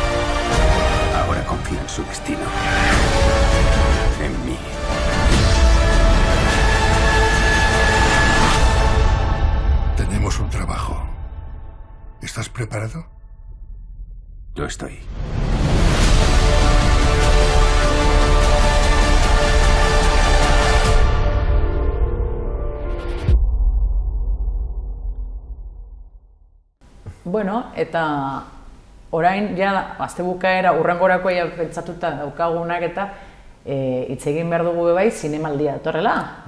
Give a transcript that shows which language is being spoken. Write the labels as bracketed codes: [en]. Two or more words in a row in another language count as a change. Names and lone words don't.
[es] Ahora confío confía en su destino. En mí. Tenemos un trabajo. ¿Estás preparado? Lo estoy. [eu] Bueno, eta orain, ja, astebukaera urrengorako pentsatuta daukagunak eta hitz egin behar dugu bai zinemaldia datorrela.